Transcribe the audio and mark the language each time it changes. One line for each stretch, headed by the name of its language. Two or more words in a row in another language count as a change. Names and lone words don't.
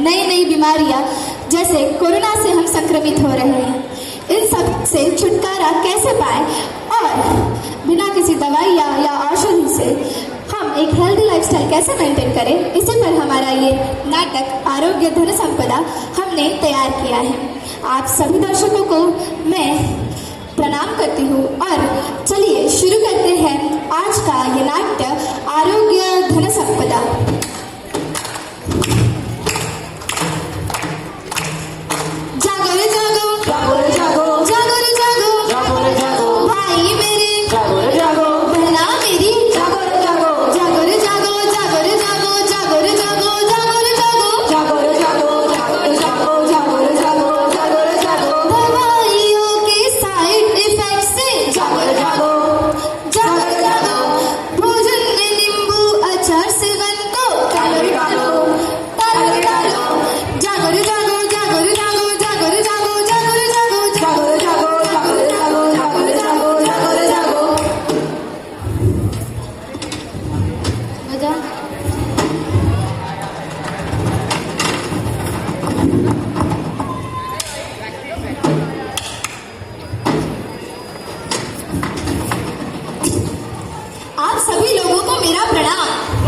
Hindi: नई नई बीमारियां जैसे कोरोना से हम संक्रमित हो रहे हैं, इन सब से छुटकारा कैसे पाएं और बिना किसी दवाई या औषधि से हम एक
English: healthy lifestyle
Hindi: कैसे मेंटेन करें, इसी पर हमारा ये नाटक आरोग्य धन संपदा हमने तैयार किया है। आप सभी दर्शकों को मैं प्रणाम करती हूँ और चलिए शुरू करते हैं आज का ये नाट्य आरोग्य धन संपदा। जागो रे जागो, जागो रे जागो, जागो रे जागो, जागो रे जागो, भाई मेरे, जागो रे जागो, बहना मेरी, जागो रे जागो, जागो रे जागो, जागो रे जागो, जागो रे जागो, जागो रे जागो, जागो रे जागो, जागो रे जागो, जागो रे जागो, जागो रे जागो, दवाइयों के
English: side effect
Hindi: से जागो रे जागो, जागो रे जागो, भोजन में नींबू अचार सेवन को कैलोरी डालो, कैलोरी डालो, जागो रे जागो, जागो रे जागो, जागो रे जागो, जागो रे जागो, जागो रे जागो, जागो रे जागो, जागो रे जागो, जागो रे जागो। बजा। आप सभी लोगों को मेरा प्रणाम।